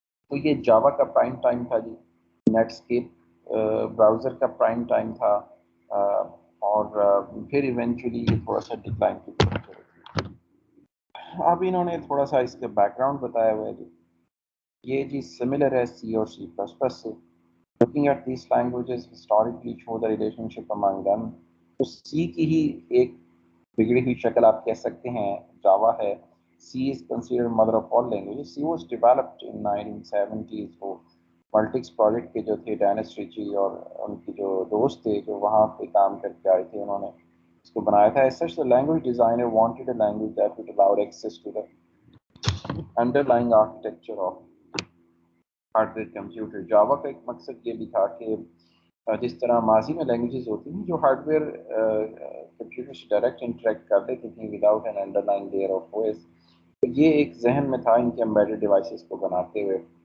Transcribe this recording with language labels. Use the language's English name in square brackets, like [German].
[Urdu] تو یہ جاوا کا پرائم ٹائم تھا جی. نیٹ اسکیپ براؤزر کا پرائم ٹائم تھا. اور پھر ایونچولی یہ تھوڑا سا ڈکلائن کی طرف چلے گی. اب انہوں نے تھوڑا سا اس کے بیک گراؤنڈ بتایا ہوا ہے جی. یہ جی سملر ہے سی اور سی پلس پلس سے. [English] Looking at these languages historically show the relationship among them. [Urdu] تو سی کی ہی ایک بگڑی ہوئی شکل آپ کہہ سکتے ہیں جاوا ہے. [English] C is considered mother of all languages. C was developed in 1970s. [Urdu] وہ ملٹکس پروجیکٹ کے جو تھے ڈینس ریچی اور ان کے جو دوست تھے جو وہاں پہ کام کر کے آئے تھے، انہوں نے اس کو بنایا تھا. [English] As such, the language designer wanted a language that would allow access to the underlying architecture of hardware computer. [Urdu] جاوا کا ایک مقصد یہ بھی تھا کہ جس طرح ماضی میں لینگویجز ہوتی ہیں جو ہارڈ ویئر کمپیوٹر سے ڈائریکٹ انٹریکٹ کر لیتی تھیں [English] without an underlying layer of OS, [Urdu] تو یہ ایک ذہن میں تھا ان کے امبیڈڈ ڈیوائسز کو بناتے ہوئے.